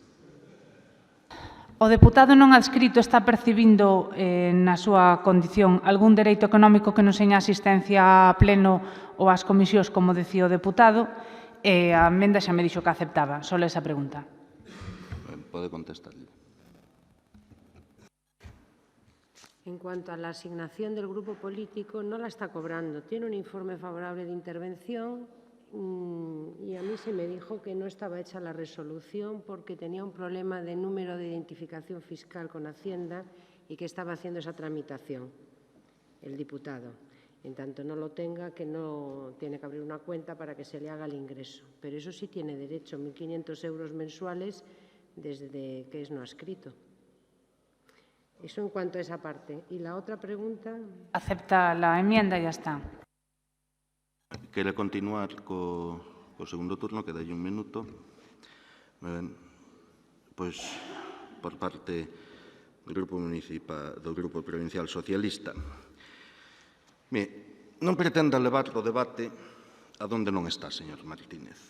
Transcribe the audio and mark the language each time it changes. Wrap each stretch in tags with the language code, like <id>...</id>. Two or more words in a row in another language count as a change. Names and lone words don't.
<gl>O deputado non adscrito está percibindo na súa condición algún dereito económico que non seña asistencia a pleno ou ás comisións, como decía o deputado, e a emenda xa me dixo que aceptaba. Só esa pregunta. Pode contestarle.</gl> <es>En cuanto a la asignación del grupo político, no la está cobrando. Tiene un informe favorable de intervención y a mí se me dijo que no estaba hecha la resolución porque tenía un problema de número de identificación fiscal con Hacienda y que estaba haciendo esa tramitación el diputado. En tanto no lo tenga, que no tiene que abrir una cuenta para que se le haga el ingreso. Pero eso sí tiene derecho, 1.500 euros mensuales desde que es no adscrito. Eso en cuanto a esa parte. Y la otra pregunta... Acepta la enmienda y ya está.</es> <gl>Quere continuar co segundo turno, que dalle un minuto. Pois, por parte do Grupo Municipal, do Grupo Provincial Socialista. Non pretenda levar o debate a donde non está, señor Martínez.</gl>